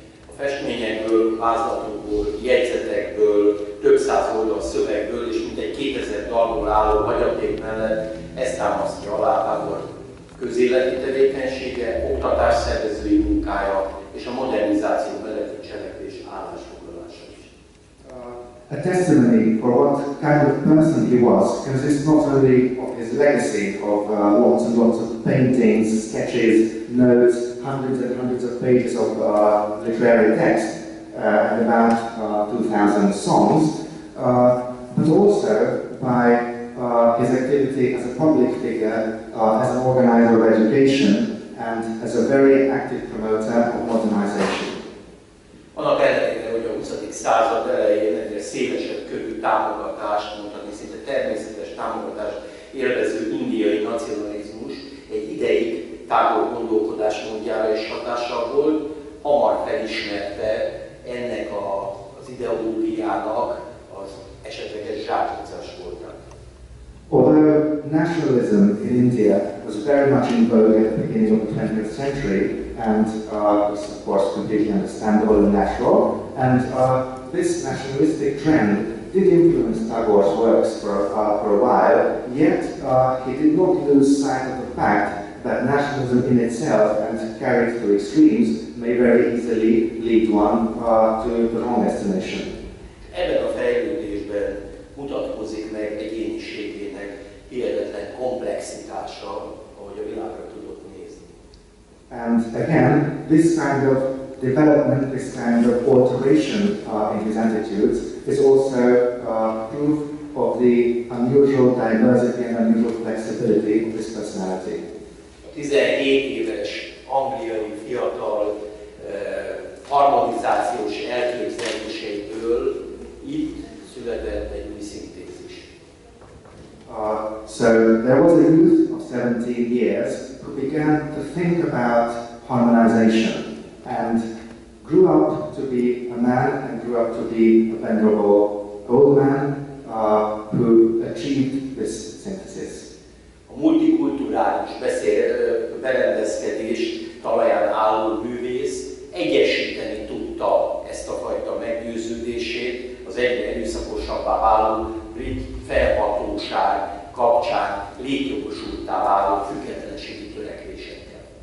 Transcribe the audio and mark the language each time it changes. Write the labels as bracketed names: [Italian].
[Hungarian] A festményekből, vázlatokból, jegyzetekből, több száz oldal szövegből és mintegy 2000 dalból álló hagyaték mellett ezt támasztja alá Tagore közéleti tevékenysége, oktatásszervezői munkája és a modernizáció melletti cselekvés állásfoglalása is. [English] A testimony for what kind of person he was consists not only of his legacy of lots and lots of paintings, sketches, notes, hundreds and hundreds of pages of literary text, and about 2,000 songs, but also by his activity as a public figure, as an organizer of education, and as a very active promoter of modernization. [Hungarian] Annak ellenére, hogy a 20. század elején egyre szélesebb körű támogatást, mondhatni szinte természetes támogatást élvező indiai nacionalizmus egy ideig Tagore gondolkodásmódjára is hatással volt, hamar felismerte ennek az ideológiának az esetleges zsákutcás voltát. [English] Although nationalism in India was very much in vogue at the beginning of the 20th century, and was of course completely understandable and natural, and this nationalistic trend did influence Tagore's works for a while, yet he did not lose sight of the fact that nationalism in itself, and carried to extremes, may very easily lead one to the wrong destination. [Hungarian] Ebben a fejlődésben mutatkozik meg egyéniségének hihetetlen komplexitása, ahogy a világra tudott nézni. [English] And again, this kind of development, this kind of alteration in his attitudes is also proof of the unusual diversity and unusual flexibility of his personality. [Hungarian] A 17 éves angliai fiatal harmonizációs elképzeléseiből itt született egy új szintézis. [English] So there was a youth of 17 years who began to think about harmonization and grew up to be a man and grew up to be a venerable old man who achieved this synthesis. [Hungarian] A multikulturális berendezkedés talaján álló művész egyesíteni tudta ezt a fajta meggyőződését az egyre erőszakosabbá váló brit felhatóság kapcsán létjogosulttá váló függetlenségi törekvésekkel.